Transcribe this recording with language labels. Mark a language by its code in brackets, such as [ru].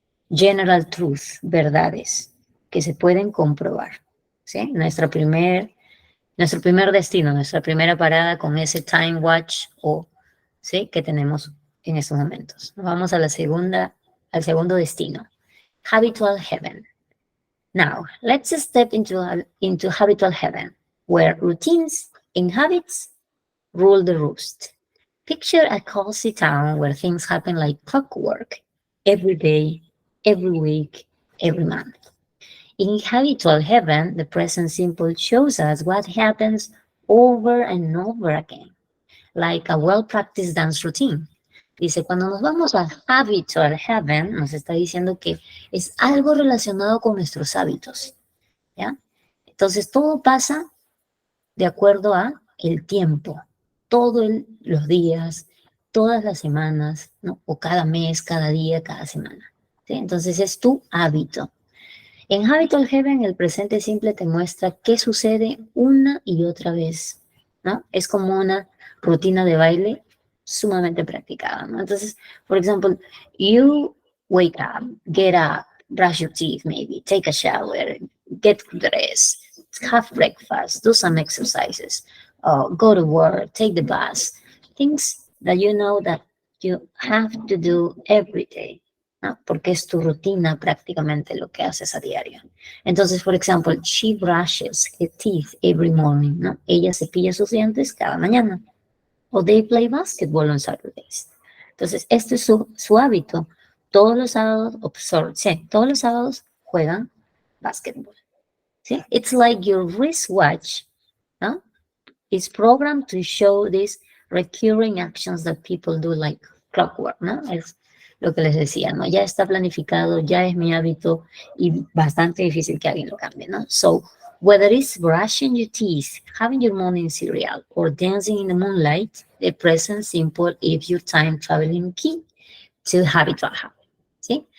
[es] General Truth, verdades, que se pueden comprobar, ¿sí? Nuestro primer destino, nuestra primera parada con ese time watch ¿sí? Que tenemos en estos momentos. Nos vamos a al segundo destino, Habitual Heaven. [en] Now, let's step into Habitual Heaven, where routines and habits rule the roost. Picture a cozy town where things happen like clockwork, every day, every week, every month. In Habitual Heaven, the present simple shows us what happens over and over again, like a well-practiced dance routine. [es] Dice, cuando nos vamos a Habitual Heaven, nos está diciendo que es algo relacionado con nuestros hábitos, ¿ya? Entonces, todo pasa de acuerdo a el tiempo, los días, todas las semanas, ¿no? O cada mes, cada día, cada semana, ¿sí? Entonces, es tu hábito. En Habitual Heaven, el presente simple te muestra qué sucede una y otra vez, ¿no? Es como una rutina de baile sumamente practicada, ¿no? Entonces, por ejemplo, [en] you wake up, get up, brush your teeth maybe, take a shower, get dressed, have breakfast, do some exercises, go to work, take the bus, things that you know that you have to do every day, [es] ¿no? Porque es tu rutina prácticamente lo que haces a diario. Entonces, por ejemplo, [en] she brushes her teeth every morning, [es] ¿no? Ella cepilla sus dientes cada mañana. [en] O they play basketball on Saturdays. [es] Entonces, este es su hábito. Todos los sábados, sí, todos los sábados juegan básquetbol. [en] ¿Sí? It's like your wristwatch, ¿no? It's programmed to show these recurring actions that people do like clockwork, ¿no? [es] Es lo que les decía, ¿no? Ya está planificado, ya es mi hábito y bastante difícil que alguien lo cambie, ¿no? [en] So, whether it's brushing your teeth, having your morning cereal, or dancing in the moonlight, the present simple is your time traveling key to habitual habit, ¿sí?